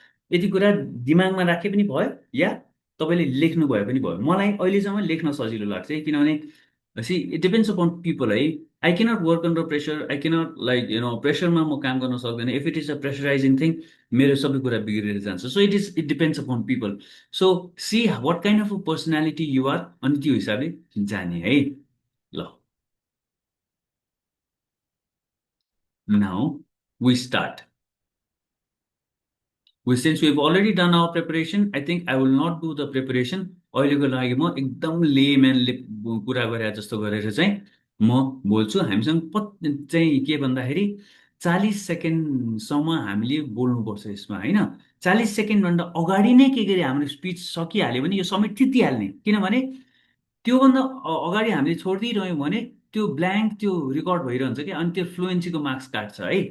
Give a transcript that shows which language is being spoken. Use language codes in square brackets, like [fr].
[ne] यति कुरा दिमागमा राखे पनि भयो या तपाईँले लेख्नु भए पनि भयो मलाई अहिलेसम्म लेख्न सजिलो लाग्छ है किनभने [en] see it depends upon people [ne] है [en] I cannot work under pressure [ne] I cannot like प्रेसरमा म काम गर्न सक्दैन [en] if it is a pressurising thing [ne] मेरो सबै कुरा बिग्रेर जान्छ [en] so it depends upon people so see what kind of a personality you're [ne] अनि त्यो हिसाबले जाने है ल [en] Now we start Since we've already done our preparation, I think I will not do the preparation. [ne] अहिलेको लागि म एकदम लेम्यानले कुरा गरे जस्तो गरेर चाहिँ म बोल्छु। हामीसँग चाहिँ के भन्दाखेरि 40 सेकेन्डसम्म हामीले बोल्नुपर्छ यसमा होइन। 40 सेकेन्डभन्दा अगाडि नै के गरे हाम्रो स्पिच सकिहाल्यो भने यो समय थितिहाल्ने, किनभने त्योभन्दा अगाडि हामीले छोडिदिइरह्यौँ भने त्यो ब्ल्याङ्क त्यो रेकर्ड भइरहन्छ क्या, अनि त्यो फ्लुएन्सीको मार्क्स काट्छ है।